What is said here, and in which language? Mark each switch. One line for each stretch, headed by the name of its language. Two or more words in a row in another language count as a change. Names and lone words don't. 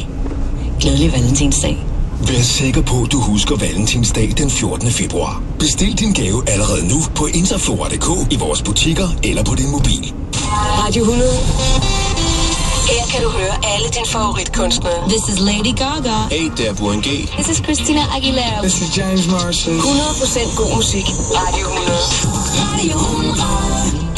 Danish: Glædelig valentinsdag. Vær sikker på, at du husker valentinsdag den 14. februar. Bestil din gave allerede nu på interflora.dk, i vores butikker eller på din mobil. Radio 100. Her kan du høre alle dine favoritkunstnere.
English: This is Lady Gaga.
Danish: Hey, det er Burhan G.
English: This is Christina Aguilera. This is James Morrison.
Danish: 100% god musik. Radio 100. Radio 100.